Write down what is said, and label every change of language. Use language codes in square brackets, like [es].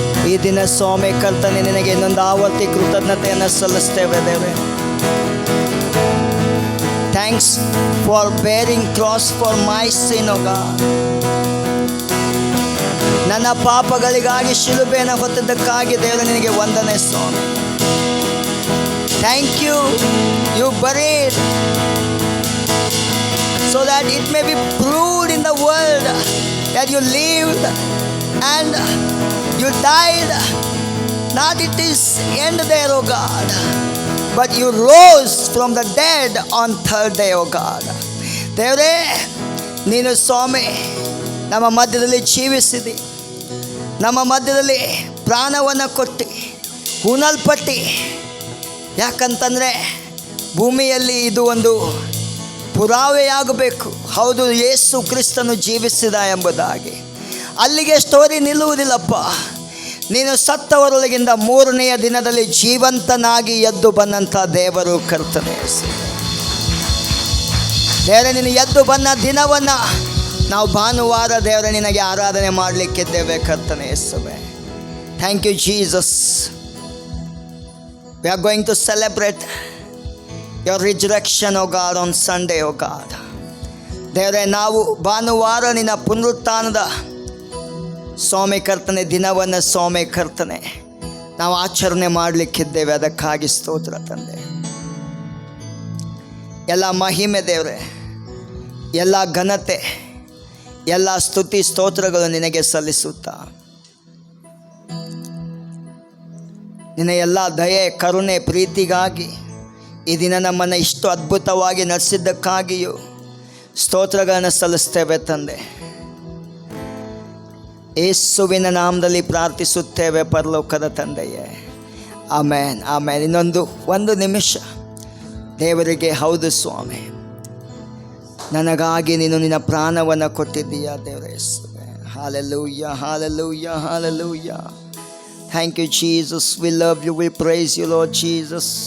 [kn] ಈ ದಿನ ಸ್ವಾಮಿ ಕರ್ತನೆ ನಿನಗೆ ಇನ್ನೊಂದು ಆವರ್ತಿ ಕೃತಜ್ಞತೆಯನ್ನು ಸಲ್ಲಿಸ್ತೇವೆ ದೇವರೇ. [en] Thanks for bearing cross for my sin O God. [kn] ನನ್ನ ಪಾಪಗಳಿಗಾಗಿ ಶಿಲುಬೆಯನ್ನು ಹೊತ್ತದ್ದಕ್ಕಾಗಿ ದೇವರೇ ನಿನಗೆ ವಂದನೆ ಸ್ವಾಮಿ. [en] Thank you, you buried so that it may be proved in the world that you lived and you died. Not it is end there, O God, but you rose from the dead on third day, O God. [kn] ದೇವರೇ ನೀನು ಸ್ವಾಮಿ ನಮ್ಮ ಮಧ್ಯದಲ್ಲಿ ಜೀವಿಸಿದಿ, ನಮ್ಮ ಮಧ್ಯದಲ್ಲಿ ಪ್ರಾಣವನ್ನು ಕೊಟ್ಟು ಹೂಣಲ್ಪಟ್ಟು, ಯಾಕಂತಂದರೆ ಭೂಮಿಯಲ್ಲಿ ಇದು ಒಂದು ಪುರಾವೆಯಾಗಬೇಕು, ಹೌದು ಯೇಸು ಕ್ರಿಸ್ತನು ಜೀವಿಸಿದ ಎಂಬುದಾಗಿ. ಅಲ್ಲಿಗೆ ಸ್ಟೋರಿ ನಿಲ್ಲುವುದಿಲ್ಲಪ್ಪ. ನೀನು ಸತ್ತವರೊಳಗಿಂದ ಮೂರನೆಯ ದಿನದಲ್ಲಿ ಜೀವಂತನಾಗಿ ಎದ್ದು ಬಂದಂಥ ದೇವರು ಕರ್ತನೇ. ದೇವರೇ ನೀನು ಎದ್ದು ಬಂದ ದಿನವನ್ನು ನಾವು ಭಾನುವಾರ ದೇವರೇ ನಿನಗೆ ಆರಾಧನೆ ಮಾಡಲಿಕ್ಕಿದ್ದೇವೆ ಕರ್ತನೇ ಯೇಸುವೇ. [en] Thank you Jesus. We are going to celebrate your resurrection, O God, on Sunday, O God. [kn] ದೇವರೇ ನಾವು ಭಾನುವಾರ ನಿನ್ನ ಪುನರುತ್ಥಾನದ ಸ್ವಾಮಿ ಕರ್ತನೆ ದಿನವನ್ನು ಸ್ವಾಮಿ ಕರ್ತನೆ ನಾವು ಆಚರಣೆ ಮಾಡಲಿಕ್ಕಿದ್ದೇವೆ. ಅದಕ್ಕಾಗಿ ಸ್ತೋತ್ರ ತಂದೆ. ಎಲ್ಲ ಮಹಿಮೆ ದೇವರೇ, ಎಲ್ಲ ಘನತೆ, ಎಲ್ಲ ಸ್ತುತಿ ಸ್ತೋತ್ರಗಳು ನಿನಗೆ ಸಲ್ಲಿಸುತ್ತಾ, ನಿನ್ನ ಎಲ್ಲ ದಯೆ ಕರುಣೆ ಪ್ರೀತಿಗಾಗಿ ಈ ದಿನ ನಮ್ಮನ್ನು ಇಷ್ಟು ಅದ್ಭುತವಾಗಿ ನಡೆಸಿದ್ದಕ್ಕಾಗಿಯೂ ಸ್ತೋತ್ರಗಳನ್ನು ಸಲ್ಲಿಸ್ತೇವೆ ತಂದೆ. ಯೇಸುವಿನ ನಾಮದಲ್ಲಿ ಪ್ರಾರ್ಥಿಸುತ್ತೇವೆ ಪರಲೋಕದ ತಂದೆಯೇ, ಆಮೇನ್ ಆಮೇನ್. ಒಂದು ನಿಮಿಷ ದೇವರಿಗೆ, ಹೌದು ಸ್ವಾಮಿ, ನನಗಾಗಿ ನೀನು ನಿನ್ನ ಪ್ರಾಣವನ್ನು ಕೊಟ್ಟಿದ್ದೀಯಾ ದೇವರೇ. [en] Hallelujah hallelujah hallelujah. Thank you, Jesus. We love you. We praise you, Lord Jesus.